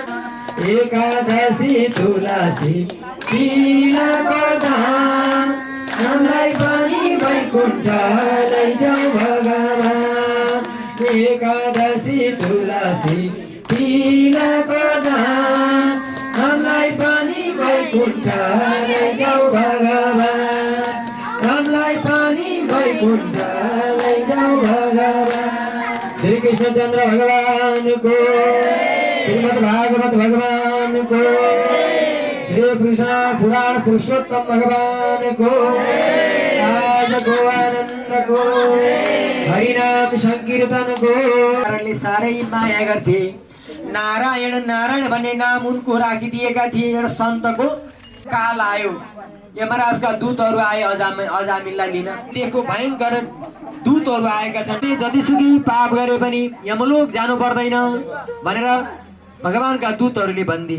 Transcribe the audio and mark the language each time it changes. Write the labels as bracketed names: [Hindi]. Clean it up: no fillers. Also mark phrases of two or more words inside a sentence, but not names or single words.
[Nepali] एकादशी तुलसी दिनको दान हामीलाई पनि वैकुण्ठ लैजाऊ भगवान एकादशी तुलसी दिनको दान हामीलाई पनि वैकुण्ठ लैजाऊ भगवान हामीलाई पनि वैकुण्ठ लैजाऊ भगवान श्री कृष्णचंद्र भगवान को श्रीमद् भागवत भगवान को श्री कृष्ण पुराण पुरुषोत्तम भगवान को आज को आनंद को हरिनाम संकीर्तन को कारणले साह्रै माया गर्थे नारायण नारायण भन्ने नाम उनको राखिदिएका थिए एउटा सन्तको काल आयो यमराजका दूतहरू आए अजामिललाई लिन देखो भयंकर दूतहरू आएका छन् जतिसुकै पाप गरे पनि यमलोक जानु पर्दैन भनेर भगवानका दूतहरूले भन्दिए।